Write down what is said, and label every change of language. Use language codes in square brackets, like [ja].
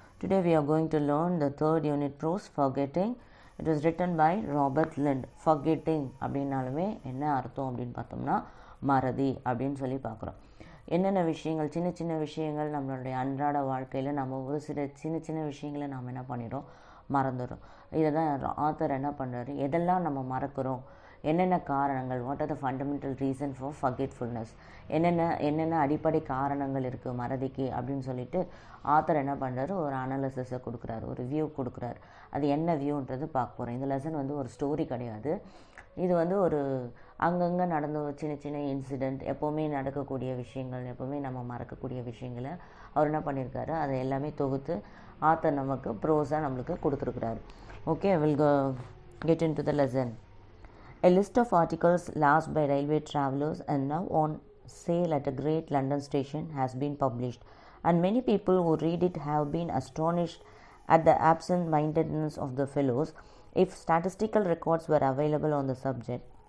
[en] Today we are going to learn the third unit prose, Forgetting. It was written by Robert Lind. [ta] Forgetting அப்படின்னாலுமே என்ன அர்த்தம் அப்படின்னு பார்த்தோம்னா மறதி அப்படின்னு சொல்லி பார்க்குறோம். என்னென்ன விஷயங்கள், சின்ன சின்ன விஷயங்கள் நம்மளுடைய அன்றாட வாழ்க்கையில் நம்ம ஒரு சின்ன சின்ன விஷயங்களை நாம் என்ன பண்ணிடுறோம், மறந்துடுறோம். இதை தான் ஆத்தர் என்ன பண்ணுறாரு, எதெல்லாம் நம்ம மறக்கிறோம், என்னென்ன காரணங்கள், [en] what are the fundamental reason for forgetfulness, [ta] என்னென்ன அடிப்படை காரணங்கள் இருக்குது மறதிக்கு அப்படின்னு சொல்லிட்டு ஆத்தர் என்ன பண்ணுறாரு, ஒரு அனாலிசிஸை கொடுக்குறாரு, ஒரு வியூ கொடுக்குறாரு. அது என்ன வியூன்றது பார்க்க போகிறோம். இந்த லெசன் ஒரு ஸ்டோரி கிடையாது. இது ஒரு அங்கங்கே நடந்த சின்ன சின்ன இன்சிடெண்ட், எப்போவுமே நடக்கக்கூடிய விஷயங்கள், எப்போவுமே நம்ம மறக்கக்கூடிய விஷயங்களை அவர் என்ன பண்ணியிருக்காரு, அதை எல்லாமே தொகுத்து ஆத்தர் நமக்கு ப்ரோஸாக நம்மளுக்கு கொடுத்துருக்குறாரு. [en] Okay, will get into the lesson. A list of articles lost by railway travellers and now on sale at a great London station has been published, and many people who read it have been astonished at the absent-mindedness of the fellows if statistical records were available on the subject.